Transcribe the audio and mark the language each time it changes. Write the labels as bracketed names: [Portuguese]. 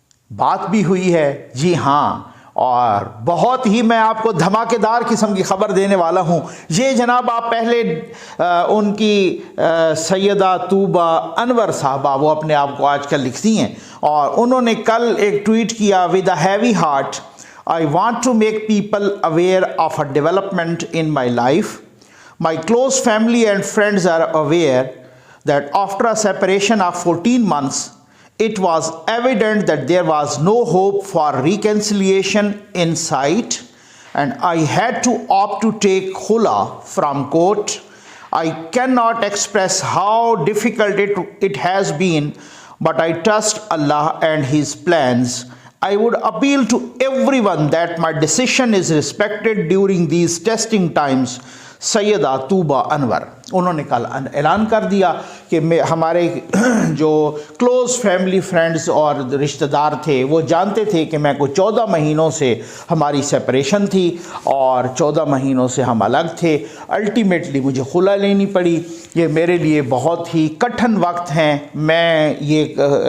[Urdu] بات بھی ہوئی ہے، جی ہاں، اور بہت ہی میں آپ کو دھماکے دار قسم کی خبر دینے والا ہوں۔ یہ جناب آپ پہلے ان کی سیدہ طوبہ انور صاحبہ، وہ اپنے آپ کو آج کل لکھتی ہیں، اور انہوں نے کل ایک ٹویٹ کیا، [English] With a heavy heart I want to make people aware of a development in my life. My close family and friends are aware that after a separation of 14 months, it was evident that there was no hope for reconciliation in sight, and I had to opt to take khula from court. I cannot express how difficult it has been, but I trust Allah and His plans. I would appeal to everyone that my decision is respected during these testing times. [Urdu] سیدہ طوبہ انور، انہوں نے کل اعلان کر دیا کہ ہمارے جو close family friends اور رشتہ دار تھے وہ جانتے تھے کہ میں کو 14 مہینوں سے ہماری سیپریشن تھی، اور 14 مہینوں سے ہم الگ تھے۔ الٹیمیٹلی مجھے خلا لینی پڑی۔ یہ میرے لیے بہت ہی کٹھن وقت ہیں۔ میں یہ